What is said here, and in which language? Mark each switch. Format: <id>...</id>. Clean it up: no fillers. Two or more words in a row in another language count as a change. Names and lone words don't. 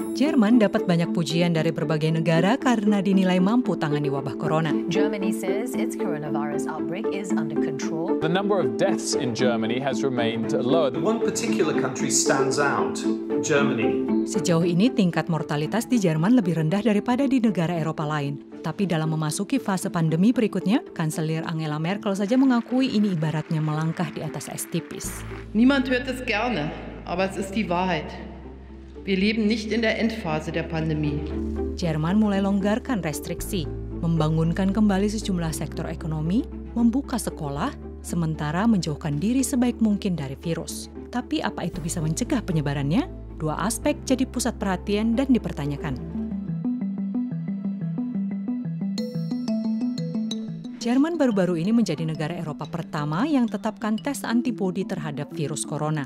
<id>Jerman dapat banyak pujian dari berbagai negara karena dinilai mampu tangani wabah corona.</id> <en>Germany says its coronavirus outbreak is under control. The number of deaths in Germany has remained low. One particular country stands out, Germany.</en> <id>Sejauh ini tingkat mortalitas di Jerman lebih rendah daripada di negara Eropa lain. Tapi dalam memasuki fase pandemi berikutnya, Kanselir Angela Merkel saja mengakui ini ibaratnya melangkah di atas es tipis.</id> <de>Niemand hört es gerne, aber es ist die Wahrheit. Wir leben nicht in der Endphase der Pandemie.</de> <id>Jerman mulai longgarkan restriksi, membangunkan kembali sejumlah sektor ekonomi, membuka sekolah, sementara menjauhkan diri sebaik mungkin dari virus. Tapi apa itu bisa mencegah penyebarannya? Dua aspek jadi pusat perhatian dan dipertanyakan. Jerman baru-baru ini menjadi negara Eropa pertama yang tetapkan tes antibodi terhadap virus corona.</id>